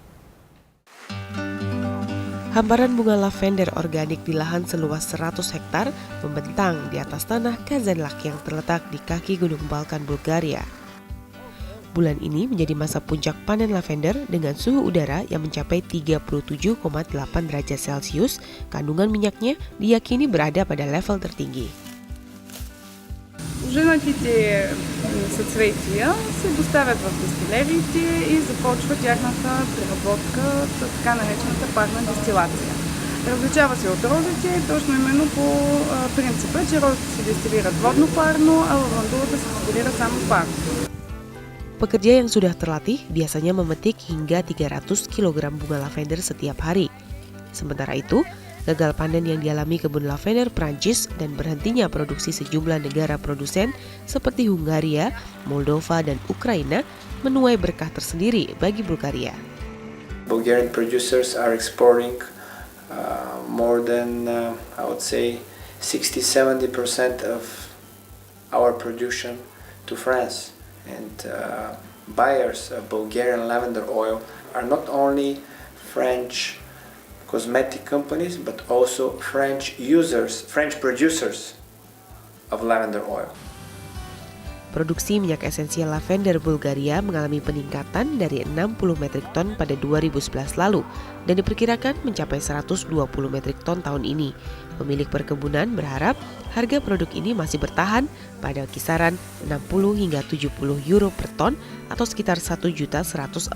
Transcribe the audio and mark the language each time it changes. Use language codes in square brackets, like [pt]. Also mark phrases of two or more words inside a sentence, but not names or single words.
[id] Hamparan bunga lavender organik di lahan seluas 100 hektar membentang di atas tanah Kazanlak yang terletak di kaki Gunung Balkan, Bulgaria. Bulan ini menjadi masa puncak panen lavender dengan suhu udara yang mencapai 37,8 derajat Celcius. Kandungan minyaknya diyakini berada pada level tertinggi. [bg] Уже налите съцветия се доставят в дестилериите и започва тяхната преработка, така наречената парна дестилация. Различава се от розите точно именно по принципа, че розите се дестилират водно парно, а лавандулата се дестилира само парно. [id] Pekerja yang sudah terlatih biasanya memetik hingga 300 kg bunga lavender setiap hari. Sementara itu, gagal panen yang dialami kebun lavender Prancis dan berhentinya produksi sejumlah negara produsen seperti Hungaria, Moldova, dan Ukraina menuai berkah tersendiri bagi Bulgaria. [en] Bulgarian producers are exporting more than, I would say, 60-70% of our production to France. And buyers of Bulgarian lavender oil are not only French cosmetic companies, but also French producers of lavender oil. [id] Produksi minyak esensial lavender Bulgaria mengalami peningkatan dari 60 metrik ton pada 2011 lalu dan diperkirakan mencapai 120 metrik ton tahun ini. Pemilik perkebunan berharap harga produk ini masih bertahan pada kisaran 60 hingga 70 euro per ton atau sekitar Rp1.114.000.